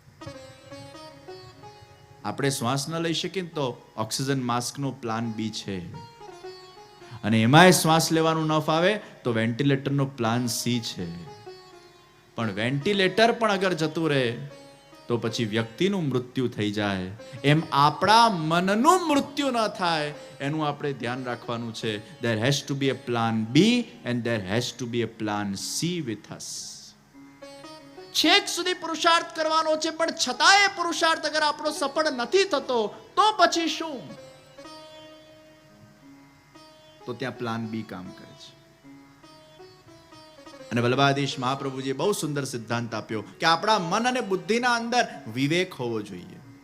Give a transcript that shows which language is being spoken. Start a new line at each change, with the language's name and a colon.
Gujarati: આપણે શ્વાસ ન લઈ શકીએ તો ઓક્સિજન માસ્કનો પ્લાન બી છે, અને એમાંય શ્વાસ લેવાનું ન ફાવે તો વેન્ટિલેટરનો પ્લાન સી છે. પણ વેન્ટિલેટર પણ અગર જતું રહે તો પછી વ્યક્તિનું મૃત્યુ થઈ જાય. એમ આપણા મનનું મૃત્યુ ન થાય એનું આપણે ધ્યાન રાખવાનું છે.
English: there has to be a plan B and there has to be a plan C with us.
Gujarati: છેક સુધી પુરુષાર્થ કરવાનો છે, પણ છતાંય પુરુષાર્થ અગર આપણો સફળ નથી થતો તો પછી શું? તો ત્યાં પ્લાન બી કામ કરે છે. અને વલ્લભાધીશ મહાપ્રભુજીએ બહુ સુંદર સિદ્ધાંત આપ્યો કે આપણા મન અને બુદ્ધિના અંદર વિવેક હોવો જોઈએ.